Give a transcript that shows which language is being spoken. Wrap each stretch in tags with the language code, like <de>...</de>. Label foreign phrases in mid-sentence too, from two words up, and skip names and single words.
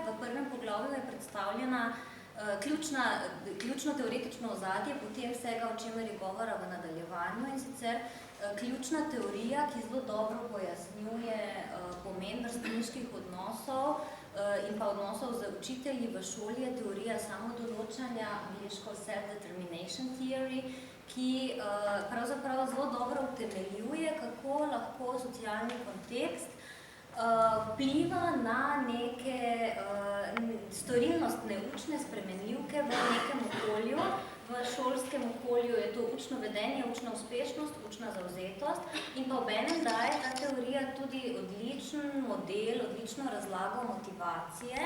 <sl>V prvem poglavju je predstavljena ključno teoretično ozadje, potem vsega, o čemer je govora v nadaljevanju, in sicer ključna teorija, ki zelo dobro pojasnjuje pomen vrstniških odnosov in pa odnosov z učitelji v šoli, je teorija samodoločanja, angleško</sl> <en>self-determination theory,</en> <sl>ki pravzaprav zelo dobro utemeljuje, kako lahko socialni kontekst vpliva na neke storilnostne učne spremenljivke v nekem okolju. V šolskem okolju je to učno vedenje, učna uspešnost, učna zavzetost in pa obenem daje ta teorija tudi odličen model, odlično razlago motivacije.</sl>